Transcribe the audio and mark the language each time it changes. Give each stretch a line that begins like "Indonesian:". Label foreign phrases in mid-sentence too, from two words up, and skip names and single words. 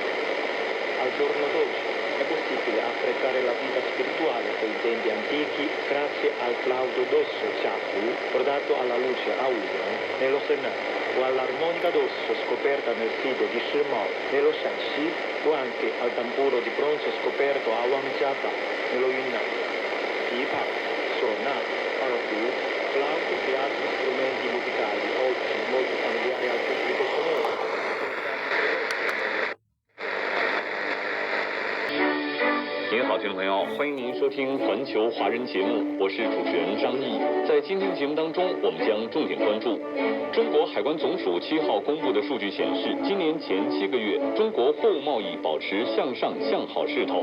Italian: Al giorno d'oggi è possibile apprezzare la vita spirituale dei tempi antichi grazie al flauto d'osso Qiahu, portato alla luce a Wuyang, nello Henan, o all'armonica d'osso scoperta nel sito di Shimao, nello Shanxi, o anche al tamburo di bronzo scoperto a Wangjiaba, nello Yunnan. Pipa, suonato, argu, flauto e altri strumenti musicali oggi molto familiari al pubblico sonoro.
Chinese: 您好，听众朋友，欢迎您收听环球华人节目，我是主持人张毅。在今天节目当中，我们将重点关注中国海关总署7号公布的数据显示，今年前7个月，中国货物贸易保持向上向好势头。